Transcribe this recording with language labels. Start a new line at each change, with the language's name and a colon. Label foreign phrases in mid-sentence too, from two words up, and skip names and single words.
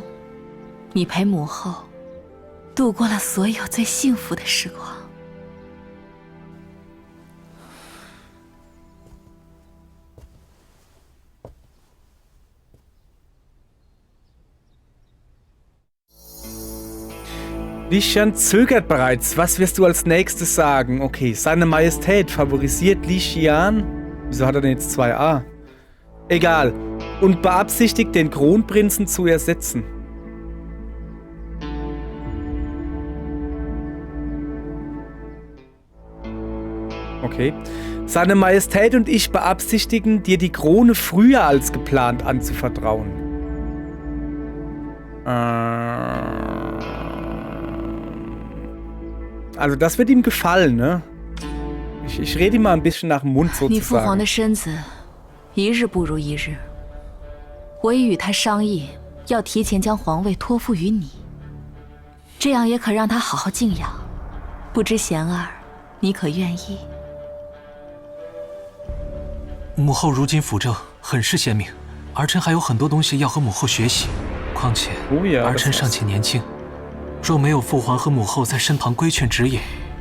Chinese: 你陪母后度过了所有最幸福的时光。
German: Li Xian zögert bereits. Was wirst du als nächstes sagen? Okay, seine Majestät favorisiert Li Xian. Wieso hat er denn jetzt 2a? Egal. Und beabsichtigt, den Kronprinzen zu ersetzen. Okay. Seine Majestät und ich beabsichtigen, dir die Krone früher als geplant anzuvertrauen. Also das wird ihm gefallen, ne? Ich rede ihm mal ein bisschen nach dem Mund sozusagen.
Chinese: 你父皇的身子一日不如一日，我已与他商议，要提前将皇位托付于你，这样也可让他好好静养。不知贤儿，你可愿意？母后如今辅政很是贤明，儿臣还有很多东西要和母后学习。况且儿臣尚且年轻， 若没有父皇和母后在身旁规劝指引，